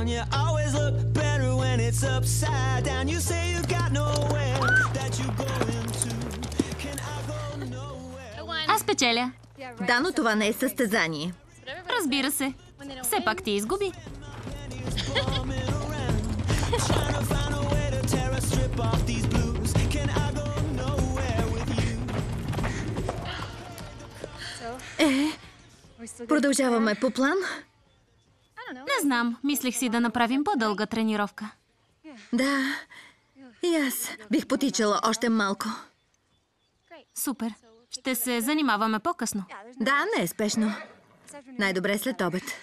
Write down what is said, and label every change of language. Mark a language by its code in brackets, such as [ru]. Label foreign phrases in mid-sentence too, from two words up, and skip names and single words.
[en] You always look better when it's upside down. You say you got nowhere that you going to. Can I go nowhere? [bg] Аз печеля. Да, но това не е състезание. Разбира се. Все пак ти изгуби. [en] Trying to find a way to tear a strip off these blues. Can I go nowhere with you? [bg] Продължаваме по план. Не знам. Мислех си да направим по-дълга тренировка. Да, и аз бих потичала още малко. Супер. Ще се занимаваме по-късно. Да, не е спешно. Най-добре след обед.